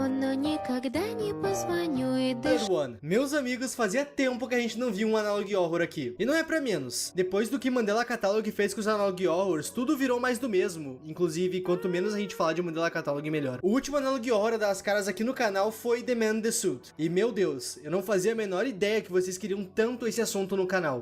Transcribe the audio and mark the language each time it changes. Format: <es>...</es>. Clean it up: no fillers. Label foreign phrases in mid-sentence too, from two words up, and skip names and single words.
<ru>что никогда не позвоню и даже...</ru> <en>One.</en> <pt>Meus amigos, fazia tempo que a gente não viu um</pt> <en>Analog Horror</en> <pt>aqui. E não é pra menos. Depois do que Mandela Catalog fez com os</pt> <en>Analog Horrors,</en> <pt>tudo virou mais do mesmo. Inclusive, quanto menos a gente falar de Mandela Catalog, melhor. O último</pt> <en>Analog Horror</en> <pt>das caras aqui no canal foi The Man in the Suit. E meu Deus, eu não fazia a menor ideia que vocês queriam tanto esse assunto no canal.</pt>